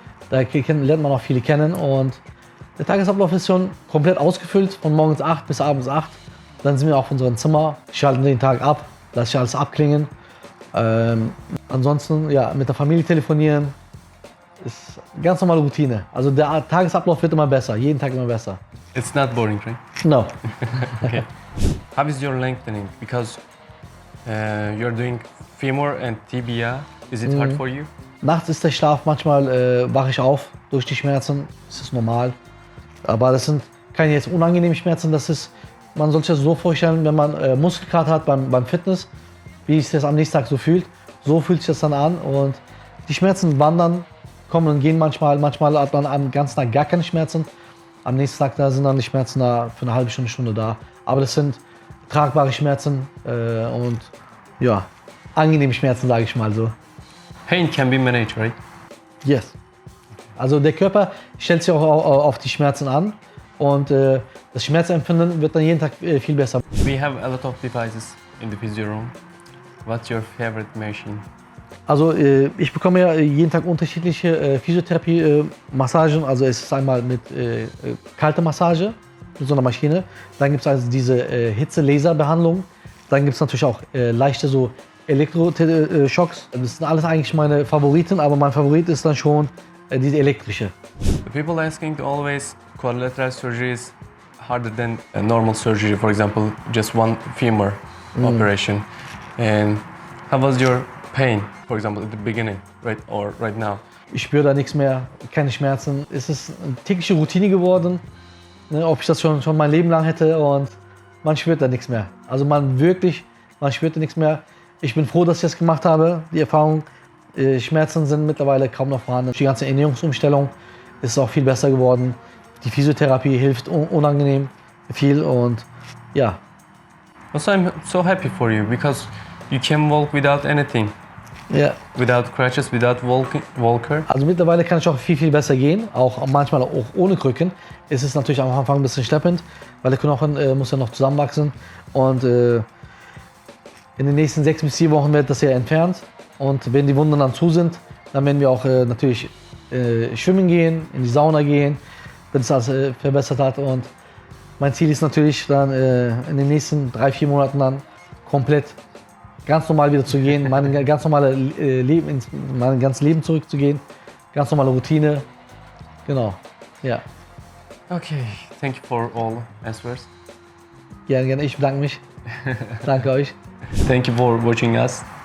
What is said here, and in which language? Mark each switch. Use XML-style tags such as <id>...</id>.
<de>Da lernt man auch viele kennen und der Tagesablauf ist schon komplett ausgefüllt, von morgens 8 bis abends 8. Dann sind wir auf unserem Zimmer, schalten den Tag ab, lasse ich alles abklingen. Ansonsten ja, mit der Familie telefonieren, ist ganz normale Routine. Also der Tagesablauf wird immer besser, jeden Tag immer besser.</de> <en>It's not boring, right? No. Okay. How is your lengthening? Because you're doing femur and tibia. Is it hard for you?</en> <de>Nachts ist der Schlaf, manchmal wache ich auf durch die Schmerzen, das ist normal. Aber das sind keine jetzt unangenehmen Schmerzen, man soll sich das so vorstellen, wenn man Muskelkater hat beim Fitness, wie sich das am nächsten Tag so fühlt, so fühlt sich das dann an und die Schmerzen wandern, kommen und gehen manchmal hat man am ganzen Tag gar keine Schmerzen. Am nächsten Tag da sind dann die Schmerzen da für eine halbe Stunde da. Aber das sind tragbare Schmerzen und ja, angenehme Schmerzen, sage ich mal so.</de> <en>Pain can be managed, right? Yes.</en> <de>Also der Körper stellt sich auch auf die Schmerzen an und das Schmerzempfinden wird dann jeden Tag viel besser.</de> <en>We have a lot of devices in the physio room. What's your favorite machine?</en> <de>Also ich bekomme ja jeden Tag unterschiedliche Physiotherapie-Massagen. Also es ist einmal mit kalter Massage, mit so einer Maschine. Dann gibt es also diese Hitze-Laser-Behandlung. Dann gibt es natürlich auch leichte so Elektroschocks. Das sind alles eigentlich meine Favoriten, aber mein Favorit ist dann schon diese elektrische.</de> <en>The people asking always quadrilateral surgery is harder than a normal surgery. For example, just one femur operation. And how was your pain, for example, at the beginning, right or right now?</en> <de>Ich spüre da nichts mehr, keine Schmerzen. Es ist eine tägliche Routine geworden, ne, ob ich das schon mein Leben lang hätte. Und man spürt da nichts mehr. Also man spürt da nichts mehr. Ich bin froh, dass ich das gemacht habe. Die Erfahrung, Schmerzen sind mittlerweile kaum noch vorhanden. Die ganze Ernährungsumstellung ist auch viel besser geworden. Die Physiotherapie hilft unangenehm viel und ja.</de> <en>Also I'm so happy for you because you can walk without anything.</en> <de>Ja.</de> <en>Without crutches, without walker.</en> <de>Also mittlerweile kann ich auch viel besser gehen, auch manchmal auch ohne Krücken. Es ist natürlich am Anfang ein bisschen schleppend, weil der Knochen muss ja noch zusammenwachsen und in den nächsten 6 bis 4 Wochen wird das ja entfernt und wenn die Wunden dann zu sind, dann werden wir auch natürlich schwimmen gehen, in die Sauna gehen, wenn es alles verbessert hat und mein Ziel ist natürlich dann in den nächsten 3-4 Monaten dann komplett ganz normal wieder zu gehen, mein ganz Leben zurückzugehen, ganz normale Routine, genau, ja.</de> <en>Okay, thank you for all answers.</en> <de>Gerne, ich bedanke mich. Danke euch.</de> <en>Thank you for watching us.</en>